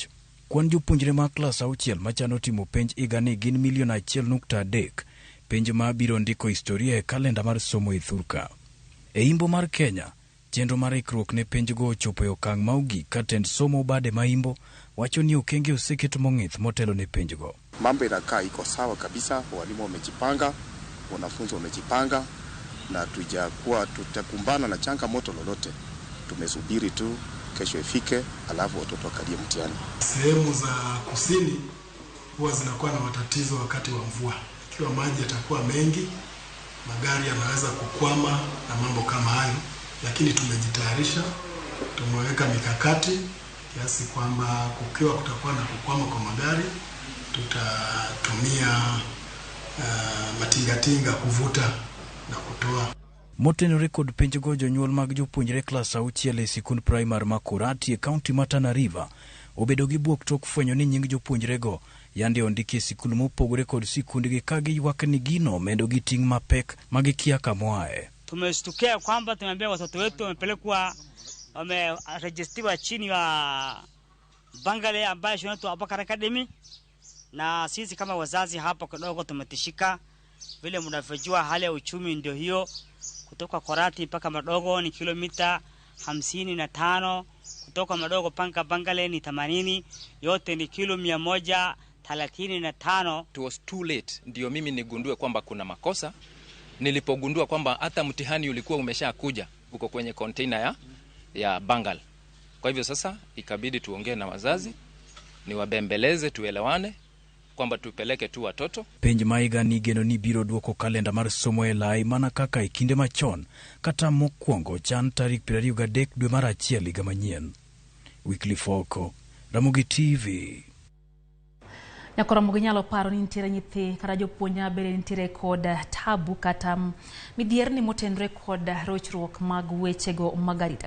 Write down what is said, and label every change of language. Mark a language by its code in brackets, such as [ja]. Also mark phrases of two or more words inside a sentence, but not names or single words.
[luo] Kwan jopuonjre ma klas 6 machano timo penj igani gin 1.3 penj ma biro ndiko historia e kalenda mar somo e thurka. E imbo mar Kenya, chenro mar ikruok ne penjgo ochopo e okang' ma ogik ka tend somo bade ma imbo wacho ni okenge oseket mong'ith motelo ne penjgo. [sw] Mambo inakaa iko sawa kabisa, walimu wamejipanga, wanafunzi wamejipanga na tutakumbana na changamoto lolote. Tumesubiri tu kesho ifike alafu watoto wakalie mtihani. Sehemu za kusini huwa zinakuwa na matatizo wakati wa mvua. Ikiwa maji yatakuwa mengi, magari yanaweza kukwama na mambo kama hayo, lakini tumejitayarisha, tumeweka mikakati kiasi kwamba kukiwa kutakuwa na kukwama kwa magari, tutatumia matingatinga kuvuta na kutoa. [luo] Motenore kod penjgo jonyuol mag jopuonjre klas 6 e sikund primar ma Kurati e kaunti ma Tana River obedo gi buok tok fwenyo ni nying jopuonjrego yande ondiki e sikund mopogore kod sikundgi ka giywak ni gino medo gi ting' mapek magikia kamoae. [sw] Tumeshtukia kwamba tumeambia watoto wetu wamerejistiwa chini ya Bangale ambayo shule yetu Abakar Academy, na sisi kama wazazi hapa kidogo tumetishika. Vile mnavyojua hali ya uchumi ndio hiyo, kutoka Korati mpaka Madogo ni kilomita 55, kutoka Madogo mpaka Bangale ni 80, yote ni kilo 135. [en] It was too late [sw] ndio mimi nigundue kwamba kuna makosa, nilipogundua kwamba hata mtihani ulikuwa umeshakuja uko kwenye container ya Bangal. Kwa hivyo sasa ikabidi tuongee na wazazi, niwabembeleze, tuelewane kwamba tupeleke tu watoto. [luo] Penj maiga ni geno ni biro duoko kalenda mar somo e lai mana kaka e kinde machon kata mokwongo chan tarik 23 dwe mar achiel higa manyien. Weekly Foko, Ramogi TV. Nyakoro muginyalo paro ni nitiere nyithi kata jopuonja bere nitiere kod tabu kata midhier ni motendre kod rochruok mag wechego magarita.